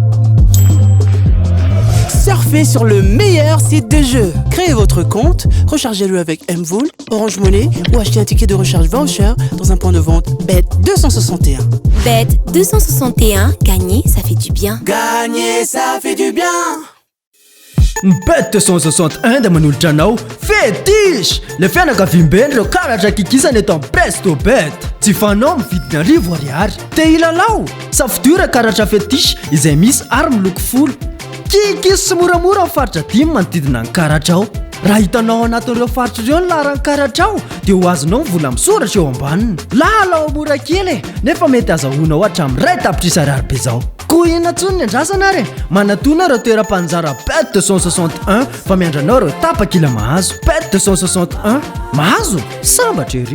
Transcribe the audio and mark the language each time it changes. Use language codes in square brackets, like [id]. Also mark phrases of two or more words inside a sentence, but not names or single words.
[fr] Surfez sur le meilleur site de jeu. Créez votre compte, rechargez-le avec Mvool, Orange Money ou achetez un ticket de recharge voucher dans un point de vente Bet261. Bet261, gagner, ça fait du bien. Gagner, ça fait du bien. [mg] Bet261 da manolotra anao fetish le fianakaviam-beny reo karatra kikisany eto amin'ny Presto Bet tsy fanao mividiny arivo ariary te ilalao safidiora karatra fetish izay misy ary miloko folo kikis sy moramora amin'ny faritra dimy manodidina ny karatra ao raha hitanao anatin'ireo faritra ireo ny laran'ny karatra ao dia ho azonao vola misoratra eo ambaniny lalao mora kely nefa mety azahoanao hatramin'ny ray tapitrisy ariary be zao koa inona tsony ny andrasana ary manatona ireo toeram-panjara Bet261 fa miandranao ireo tapakila mahazo Bet261 mahazo sambatra ery